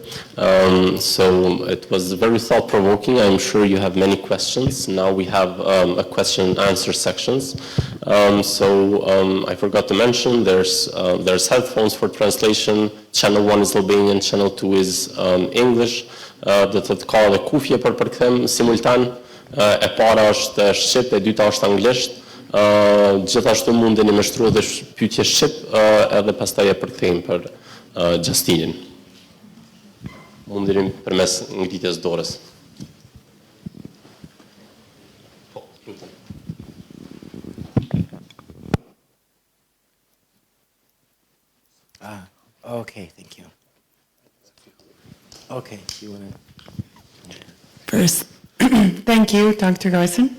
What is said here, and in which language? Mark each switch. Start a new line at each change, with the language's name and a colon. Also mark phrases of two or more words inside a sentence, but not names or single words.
English: So it was very thought-provoking. I'm sure you have many questions. Now we have a question and answer sections. I forgot to mention there's headphones for translation. Channel 1 is Albanian, channel 2 is English.
Albanian: Do të ka edhe kufje për përkthem simultan. E para është shqip, e dyta është anglisht. Gjithashtu mundeni me shtruar edhe pyetje shqip, edhe pastaj e përkthejmë për Justinin. Mundeni përmes ngritjes dorës.
English: Okay, thank you. Okay, you want to? First, thank you, Dr. Garson.